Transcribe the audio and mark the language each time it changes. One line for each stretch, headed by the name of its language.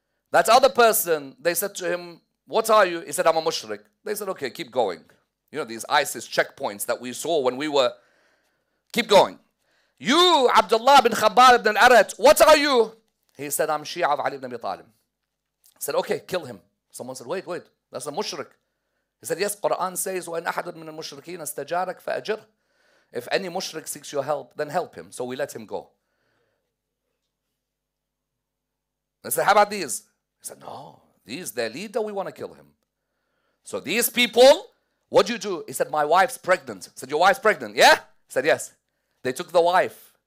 English: That other person, they said to him, what are you? He said, I'm a mushrik. They said, okay, keep going. You know, these ISIS checkpoints that we saw when we were, keep going. You, Abdullah bin Khabbab ibn al-Arat, what are you? He said, I'm Shia of Ali ibn Abi Talib. He said, okay, kill him. Someone said, wait, that's a mushrik. He said, yes, Quran says,
Arabic: وَإِنْ أَحَدٌ مِّنَ الْمُشْرِكِينَ اسْتَجَارَكَ فَأَجِرْهُ.
English: If any mushrik seeks your help, then help him. So we let him go. They said, how about these? He said, no, these, their leader, we want to kill him. So these people, what do you do? He said, my wife's pregnant. He said, your wife's pregnant, yeah? He said, yes. They took the wife.